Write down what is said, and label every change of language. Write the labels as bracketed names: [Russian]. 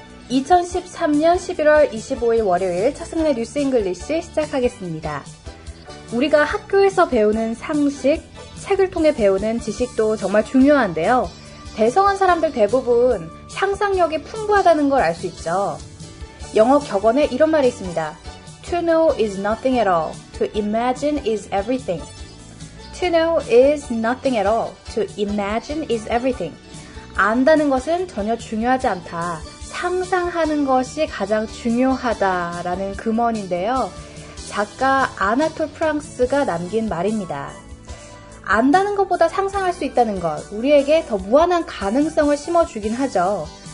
[Korean] 2013년 11월 25일 월요일 차승은의 뉴스 잉글리시 시작하겠습니다. 우리가 학교에서 배우는 상식, 책을 통해 배우는 지식도 정말 중요한데요. 대성한 사람들 대부분 상상력이 풍부하다는 걸 알 수 있죠. 영어 격언에 이런 말이 있습니다. [English] To know is nothing at all. To imagine is everything. To know is nothing at all. To imagine is everything. [Korean] 안다는 것은 전혀 중요하지 않다. 상상하는 것이 가장 중요하다라는 금언인데요. 작가 아나톨 프랑스가 남긴 말입니다. 안다는 것보다 상상할 수 있다는 것, 우리에게 더 무한한 가능성을 심어주긴 하죠.